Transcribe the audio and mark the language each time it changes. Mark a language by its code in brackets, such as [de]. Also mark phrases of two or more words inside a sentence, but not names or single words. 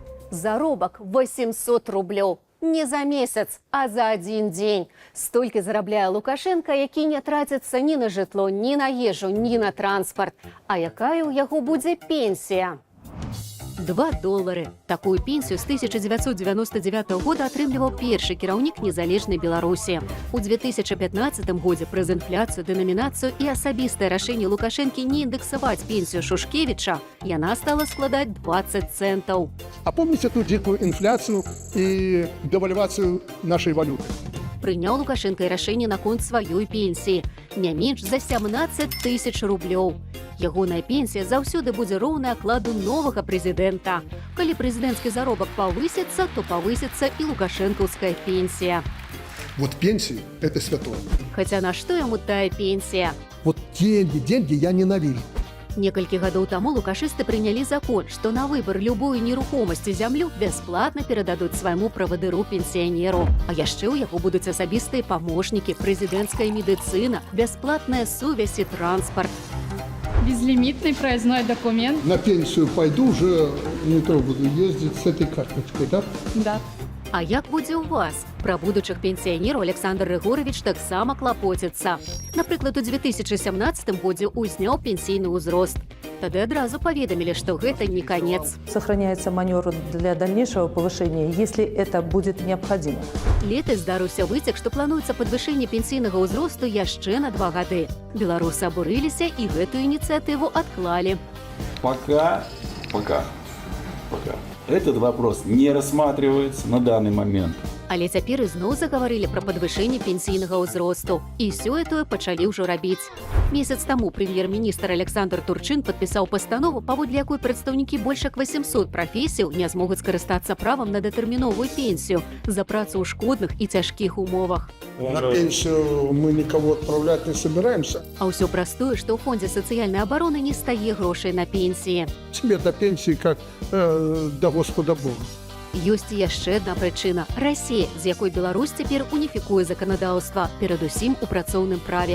[be] Заробак 800 рублёў. Не за месяц, а [ru] за один день. [be] Столькі зарабляе Лукашенко, які не траціцца ні на жытло, ні на ежу, ні на транспарт. А якая ў яго будзе пенсія? $2. Такую пенсію з 1999 года атрымліваў першы кіраўнік незалежнай Беларусі. У 2015 годзе праз інфляцыю, дэнамінацыю і асабістае рашэнне Лукашэнкі не індексаваць пенсію Шушкевіча, яна стала складаць 20 центаў. [ru] А помните ту дикую инфляцию и девальвацию нашей валюты? [be] Прыняў Лукашенко і рашэнне наконт сваёй пенсіі. Не менш за 17 000 рублёў. Ягоная пенсія заўсёды будзе роўная акладу новага прэзідэнта. Калі прэзідэнцкі заробак павысіцца, то павысіцца і лукашэнкаўская пенсія. [ru] Вот пенсии – это святое. [be] Хаця на што яму тая пенсія? [ru] Вот деньги я ненавижу. [be] Некалькі гадоў таму лукашысты прынялі закон, што на выбар любой нерухомасці зямлю бясплатна перададуць свайму правадыру-пенсіянеру. А яшчэ ў яго будуць асабістыя памочнікі, прэзідэнцкая медыцына, бясплатная сувязь і транспарт. [ru] Безлимитный проездной документ. На пенсию пойду, уже в метро буду ездить с этой карточкой, да? Да. [be] А як будзе ў вас? Пра будучых пенсіянераў Александр Рыгорович таксама клапоціцца. Напрыклад, у 2017 годзе узняў пенсійны ўзрост. Тады адразу паведамілі, што гэта не канец. [ru] Сохраняется маневр для дальнейшего повышения, если это будет необходимо. [be] Летась здарыўся выцек, што плануецца падвышэнне пенсійнага ўзросту яшчэ на 2 гады. Беларусы абурыліся і гэтую ініцыятыву адклалі. Пока. [ru] Этот вопрос не рассматривается на данный момент. [be] Але цяпер ізноў загаварылі пра падвышэнне пенсійнага ўзросту. І сёе-тое пачалі ўжо рабіць. Месяц таму прэм'ер-міністр Александр Турчин падпісаў пастанову, паводле якой прадстаўнікі больш як 800 прафесіяў не змогуць скарыстацца правам на датэрміновую пенсію за працу ў шкодных і цяжкіх умовах. [ru] На пенсию мы никого отправлять не собираемся. [be] А ўсё праз тое, што ў фондзе сацыяльнай абароны не стае грошай на пенсіі. [ru] Тебе до пенсии как до Господа Бога. [be] Ёсць і яшчэ адна прычына – Расія, з якой Беларусь цяпер уніфікуе заканадаўства, перадусім у працоўным праве.